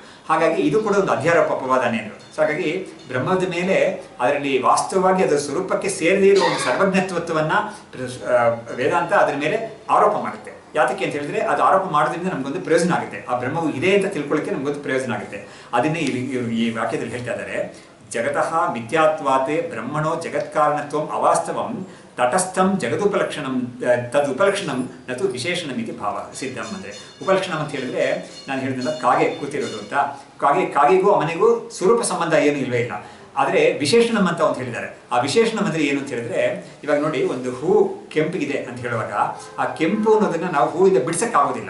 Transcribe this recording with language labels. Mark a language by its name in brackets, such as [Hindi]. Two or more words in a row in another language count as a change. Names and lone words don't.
[Kannada] ಹಾಗಾಗಿ ಇದು ಕೂಡ ಒಂದು ಅಧ್ಯಾರೋಪ ಅಪವಾದನೇ ಅಂದರು. ಸೊ ಹಾಗಾಗಿ ಬ್ರಹ್ಮದ ಮೇಲೆ ಅದರಲ್ಲಿ ವಾಸ್ತವವಾಗಿ ಅದರ ಸ್ವರೂಪಕ್ಕೆ ಸೇರದೇ ಇರುವ ಒಂದು ಸರ್ವಜ್ಞತ್ವವನ್ನು ವೇದಾಂತ ಅದರ ಮೇಲೆ ಆರೋಪ ಮಾಡುತ್ತೆ. ಯಾತಕ್ಕೆ ಅಂತ ಹೇಳಿದ್ರೆ ಅದು ಆರೋಪ ಮಾಡೋದ್ರಿಂದ ನಮಗೊಂದು ಪ್ರಯೋಜನ ಆಗುತ್ತೆ. ಆ ಬ್ರಹ್ಮವು ಇದೆ ಅಂತ ತಿಳ್ಕೊಳ್ಳೋಕ್ಕೆ ನಮಗೊಂದು ಪ್ರಯೋಜನ ಆಗುತ್ತೆ. ಅದನ್ನೇ ಇವರು ಈ ವಾಕ್ಯದಲ್ಲಿ ಹೇಳ್ತಾ ಇದ್ದಾರೆ. [Sanskrit] ಜಗತಃ ಮಿಥ್ಯಾತ್ವಾತೆ ಬ್ರಹ್ಮಣೋ ಜಗತ್ಕಾರಣತ್ವಂ ಅವಾಸ್ತವಂ ತಟಸ್ಥಂ ಜಗದುಪಲಕ್ಷಣಂ ತದುಪಲಕ್ಷಣಂ ನತು ವಿಶೇಷಣಂ ಇತಿ ಭಾವ ಸಿದ್ಧಂ. [Kannada] ಅಂದರೆ ಉಪಲಕ್ಷಣಂ ಅಂತ ಹೇಳಿದ್ರೆ ನಾನು ಹೇಳಿದ್ನಲ್ಲ ಕಾಗೆ ಕೂತಿರೋದು ಅಂತ, ಕಾಗೆಗೂ ಮನೆಗೂ ಸ್ವರೂಪ ಸಂಬಂಧ ಏನು ಇಲ್ವೇ ಇಲ್ಲ. ಆದರೆ ವಿಶೇಷಣಂ ಅಂತ ಅಂತ ಹೇಳಿದ್ದಾರೆ. ಆ ವಿಶೇಷಣಂ ಅಂದರೆ ಏನು ಅಂತ ಹೇಳಿದ್ರೆ, ಇವಾಗ ನೋಡಿ ಒಂದು ಹೂ ಕೆಂಪಿಗಿದೆ ಅಂತ ಹೇಳುವಾಗ ಆ ಕೆಂಪು ಅನ್ನೋದನ್ನ ನಾವು ಹೂವಿಂದ ಬಿಡಿಸೋಕ್ಕಾಗೋದಿಲ್ಲ.